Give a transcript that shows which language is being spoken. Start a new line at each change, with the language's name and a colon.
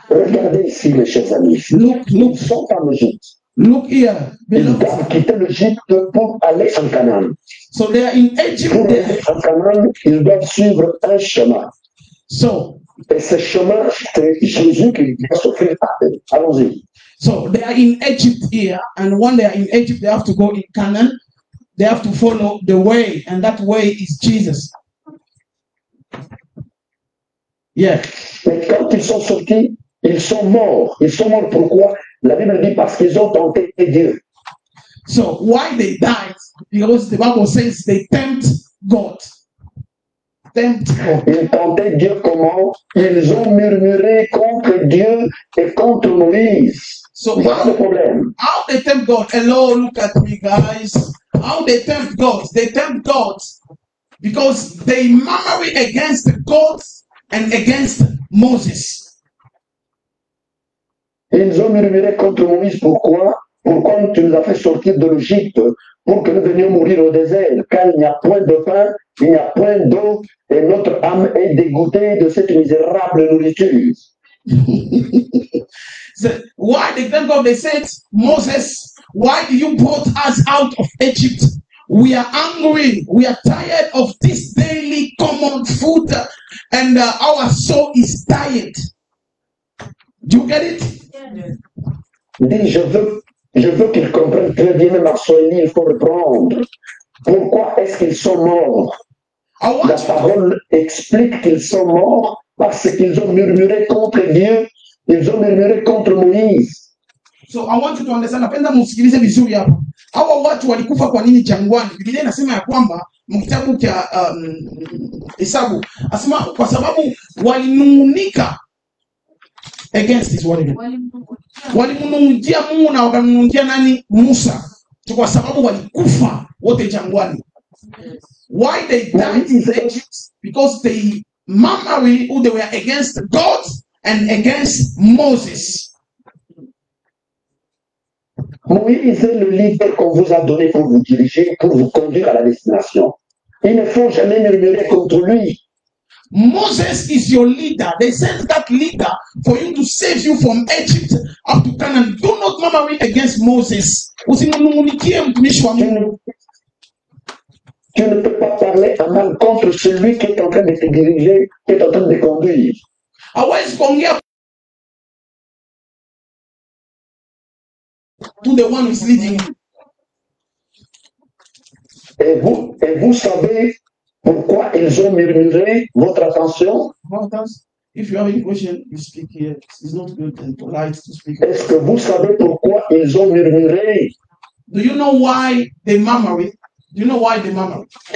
French: Regardez ici, mes chers amis.
English: Look,
French: Ils sont en Égypte.
English: look here.
French: Ils
English: Beloved.
French: doivent quitter l'Égypte pour aller en Canaan.
English: So they are in Egypt.
French: Pour aller en Canaan, ils doivent suivre un chemin.
English: So
French: Et ce chemin, c'est Jésus qui va s'offrir à eux. Allons-y.
English: So they are in Egypt here, and when they are in Egypt, they have to go in Canaan. They have to follow the way, and that way is Jesus. Yeah.
French: Mais quand ils sont sortis, ils sont morts. Ils sont morts pourquoi? La Bible dit parce qu'ils ont tenté Dieu.
English: So why they died? Because the Bible says they tempt God. Tempt God.
French: Ils tentaient Dieu comment? Ils ont murmuré contre Dieu et contre Moïse.
English: So
French: Voilà le problème.
English: how they tempt God? Hello, look at me, guys. How they tempt God? They tempt God because they murmured against God and against Moses.
French: Ils ont murmuré contre Moïse. Pourquoi? Pourquoi tu nous as fait sortir de l'Égypte pour que nous venions mourir au désert? Car il n'y a point de pain, il n'y a point d'eau, et notre âme est dégoûtée de cette misérable nourriture.
English: So why they thank God? They said, Moses, why do you brought us out of Egypt? We are hungry. We are tired of this daily common food, and our soul is tired. Do you get it?
French: Il dit, je veux je veux qu'ils comprennent très bien, même à Swahili, il faut reprendre. Pourquoi est-ce qu'ils sont morts?
English: I want
French: La
English: you to,
French: parole explique qu'ils sont morts parce qu'ils ont murmuré contre Dieu, ils ont murmuré contre Moïse.
English: so I want you to understand.
Swahili: Napenda msikilize vizuri hapa. Hawa watu walikufa kwa nini jangwani? Biblia inasema ya kwamba mkitabu cha Hesabu asema kwa sababu walinung'unika
English: against his word.
Swahili: Walimnung'unia Mungu na wakamnung'unia nani? Musa. Kwa sababu walikufa wote jangwani.
English: Why they died in Egypt? Because they murmured who they were against God and against Moses.
French: Moïse est le leader qu'on vous a donné pour vous diriger, pour vous conduire à la destination. Il ne faut jamais murmurer contre lui.
English: Moses is your leader. They sent that leader for you to save you from Egypt up to Canaan. Do not murmur against Moses.
Swahili: Usimnung'unikie mtumishi wa Mungu.
French: Tu ne peux pas parler à mal contre celui qui est en train de te diriger, qui est en train de te conduire.
Swahili: Hawezi kuongea
English: to the one who is leading you.
French: Et vous savez pourquoi ils ont murmuré? Votre attention.
English: If you have any question, you speak here. It's not good and polite to speak.
French: Est-ce que vous savez pourquoi ils ont murmuré?
English: Do you know why they murmured? Do you know why they murmured?